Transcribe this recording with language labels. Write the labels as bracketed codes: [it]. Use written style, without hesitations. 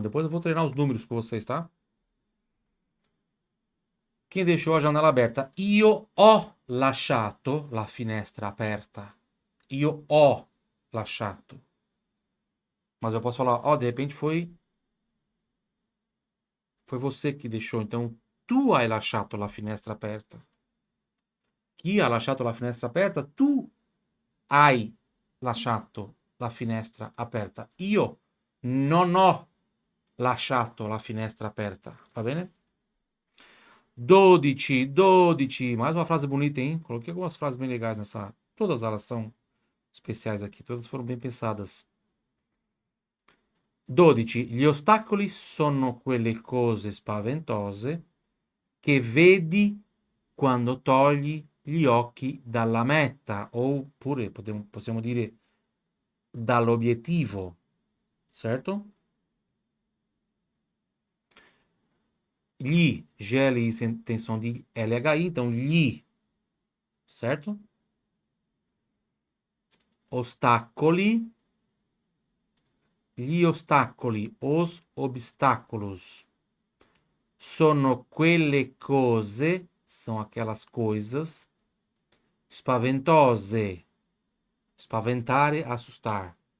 [pt] Depois eu vou treinar os números com vocês, tá? Quem deixou a janela aberta? [it] Io ho lasciato la finestra aperta. Io ho lasciato. [pt] Mas eu posso falar, ó, de repente foi você que deixou. Então, [it] tu hai lasciato la finestra aperta. Chi ha lasciato la finestra aperta? Tu hai lasciato la finestra aperta. Io non ho lasciato la finestra aperta. Va bene? 12, 12. [pt] Mais uma frase bonita, hein? Coloquei algumas frases bem legais nessa. Todas elas são especiais aqui, todas foram bem pensadas. 12. [it] Gli ostacoli sono quelle cose spaventose che vedi quando togli gli occhi dalla meta, oppure possiamo dire dall'obiettivo, certo? [pt] Gli, GLI tem som de LHI, então gli, certo? [it] Ostacoli, gli ostacoli, [pt] os obstáculos, [it] sono quelle cose, [pt] são aquelas coisas, [it] spaventose, spaventare, [pt] assustar.